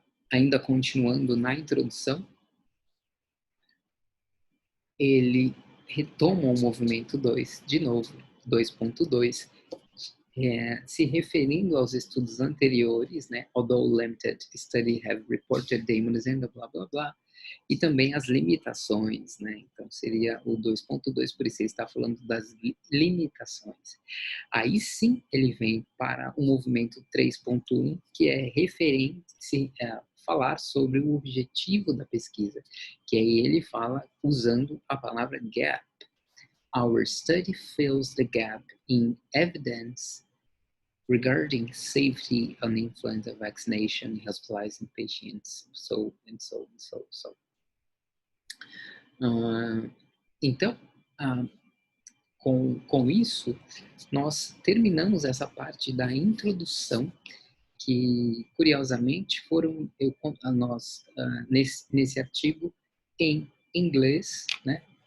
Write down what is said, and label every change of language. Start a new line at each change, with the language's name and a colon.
Portuguese: Ainda continuando na introdução, ele retoma o movimento 2, de novo, 2.2, se referindo aos estudos anteriores, né,
English: although limited study have reported the immunization,
Portuguese: blá, blá, blá, e também as limitações, né, então seria o 2.2, por isso ele está falando das limitações. Aí sim ele vem para o movimento 3.1, que é referente, falar sobre o objetivo da pesquisa, que aí ele fala usando a palavra gap.
English: Our study fills the gap in evidence regarding safety on influenza vaccination in hospitalized patients, so and so and so.
Portuguese: Então, com isso, nós terminamos essa parte da introdução, que curiosamente foram nós nesse artigo em inglês, né?